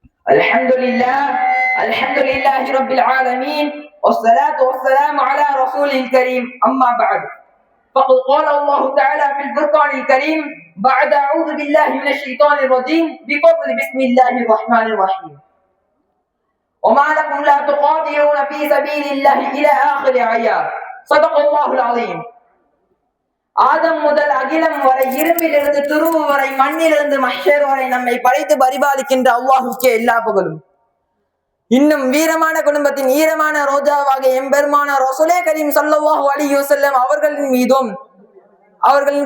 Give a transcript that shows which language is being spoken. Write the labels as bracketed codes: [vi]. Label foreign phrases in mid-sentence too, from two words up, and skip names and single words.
[ar] الحمد لله رب العالمين والصلاة والسلام على رسوله الكريم أما بعد فقد قال الله تعالى في الفرقان الكريم بعد أعوذ بالله من الشيطان الرجيم بفضل بسم الله الرحمن الرحيم وما لكم لا تقاتلون في سبيل الله إلى آخر آيات صدق الله العظيم [ta] ஆதம் முதல் அகிலம் வரை இரும்பிலிருந்து துருவு வரை மண்ணிலிருந்து மஹ்ஷர் வரை நம்மை படைத்து பரிபாலிக்கின்ற அல்லாஹுக்கே எல்லா புகழும். இன்னும் வீரமான குடும்பத்தின் ஈரமான ரோஜாவாக எம்பெருமான [ar] رسول كريم صلى الله عليه وسلم [ta] அவர்களின் மீதும் அவர்களின்